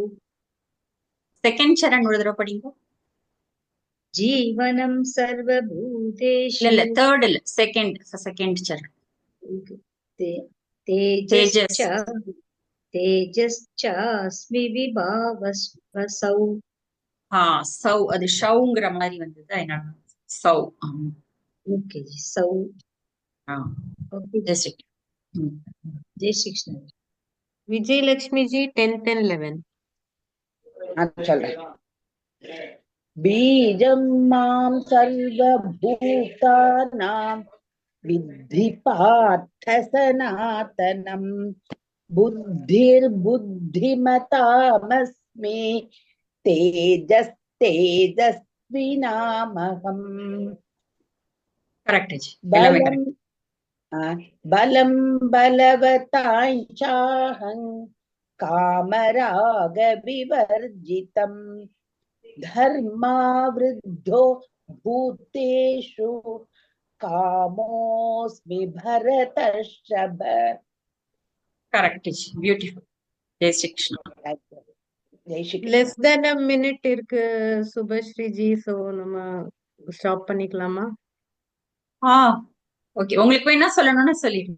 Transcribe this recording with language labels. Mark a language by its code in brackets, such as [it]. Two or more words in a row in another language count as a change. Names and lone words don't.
[ta] செகண்ட் சரண் ஒரு தடவை படிங்க. [sa] जीवनं सर्वभूतेषु. [ta] இல்ல தேர்ட் இல்ல, செகண்ட் சரண். [sa] तेजश्चास्मि विभावसौ [ta] சௌ அது ஷவுங்கிற மாதிரி வந்தது அதனால சௌ [hi] ओके जी सौ ओके [ta] ஜெய் ஸ்ரீ [hi] जय श्री कृष्ण [ta] விஜயலட்சுமி ஜி [en] 10th and 11th. [ta] நான் சொல்றேன். [sa] बीजं मां सर्वभूतानां विद्धि पार्थ सनातनम् बुद्धिर्बुद्धिमतामस्मि तेजस्तेजस्विनामहम्. [ta] கரெக்ட் ஜி எல்லாமே பலம் கரெக்ட். [sa] बलं बलवताञ्चाहं कामराग विवर्जितम् धर्मावृद्धो भूतेषु कामोऽस्मि भरतर्षभ. [ta] கரெக்ட் ஜி பியூட்டிஃபுல். ஜெய் ஸ்ரீ கிருஷ்ணா. ஜெய் ஸ்ரீ less கிருஷ்ணா. [en] than a minute [ta] இருக்கு சுபஸ்ரீ ஜி, சோ நம்ம ஸ்டாப் பண்ணிக்கலாமா? ஓகே உங்களுக்கு என்ன சொல்லணும்னு சொல்லிடுங்க.